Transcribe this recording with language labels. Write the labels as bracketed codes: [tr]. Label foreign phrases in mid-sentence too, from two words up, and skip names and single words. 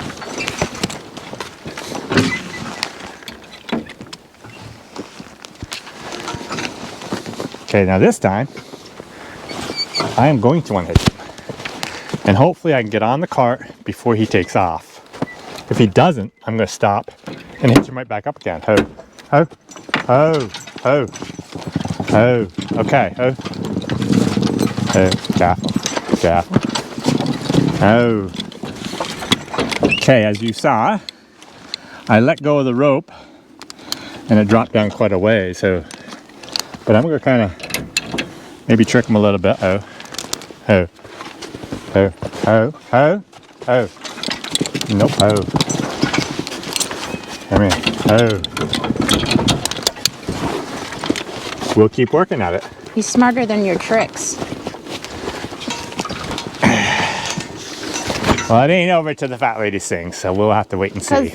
[en] Okay, now this time I am going to unhitch him, and hopefully I can get on the cart before he takes off. If he doesn't, I'm going to stop and hitch him right back up again. Ho, ho, ho, ho, ho. Okay, ho, ho. Careful, careful. Ho. Okay, as you saw, I let go of the rope and it dropped down quite a way. So, but I'm going to kind of maybe trick him a little bit. Ho, ho, ho, ho, ho, ho. Nope, ho. Come here, ho. We'll keep working at it. He's smarter than your tricks. Well, it ain't over till the fat lady sings, so we'll have to wait and see.